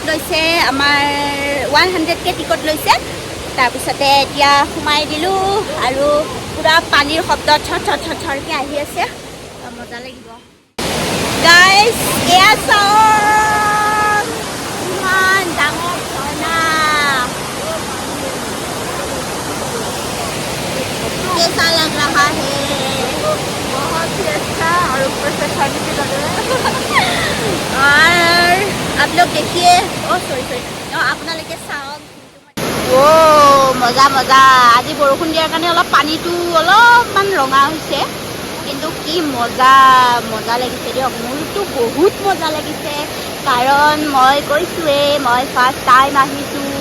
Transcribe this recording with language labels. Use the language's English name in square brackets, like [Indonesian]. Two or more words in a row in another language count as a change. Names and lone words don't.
[Assamese] লৈছে আমাৰ 100কে টিকট লৈছে তাৰপিছতে এতিয়া সোমাই দিলোঁ আৰু পুৰা পানীৰ শব্দ ছৰকৈ আহি আছে মজা লাগিব গাইজ এয়া চাওক ইমান ডাঙৰ ঝৰ্ণা [Hindi] कैसा लग रहा है बहुत ही अच्छा और ऊपर से ठंड भी लग रहा है और आप लोग देखिए सॉरी [Assamese] আপোনালোকে চাওক মজা মজা আজি বৰষুণ দিয়াৰ কাৰণে অলপ পানীটো অলপমান ৰঙা হৈছে কিন্তু কি মজা মজা লাগিছে দিয়ক মোৰতো বহুত মজা লাগিছে কাৰণ মই কৈছোৱে মই [English] first time [Assamese] আহিছোঁ